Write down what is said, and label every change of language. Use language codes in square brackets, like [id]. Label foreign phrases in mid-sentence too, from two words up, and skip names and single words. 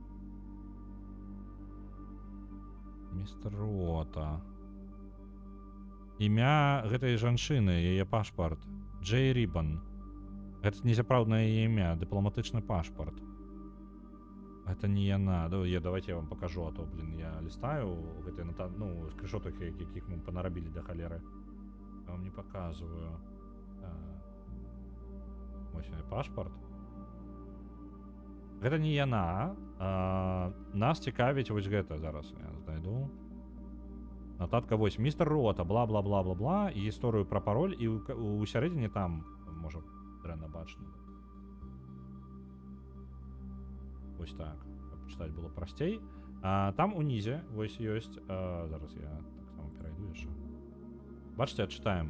[be] Містер Руота. Імя гэтай жанчыны, яе пашпарт. Джей Рибан. Гэта несапраўднае імя, дыпламатычны пашпарт. Гэта не яна. [ru] Давайте я вам покажу, а то, блин, [be] я лістаю гэтыя, ну, скріншотах, якіх мы панарабілі да халеры. [ru] Я вам не показываю. [be] Вось пашпарт. Гэта не яна. Нас цікавіць вось гэта зараз. Я знайду. Нататка вось, містер Руота, бла-бла-бла-бла-бла, і гісторыю пра пароль, і у сярэдзіне там, можа, дрэнна бачна. Вось так, каб чытаць было прасцей. Там унізе вось ёсць, зараз я так само перайду яшчэ. Бачыце, чытаем.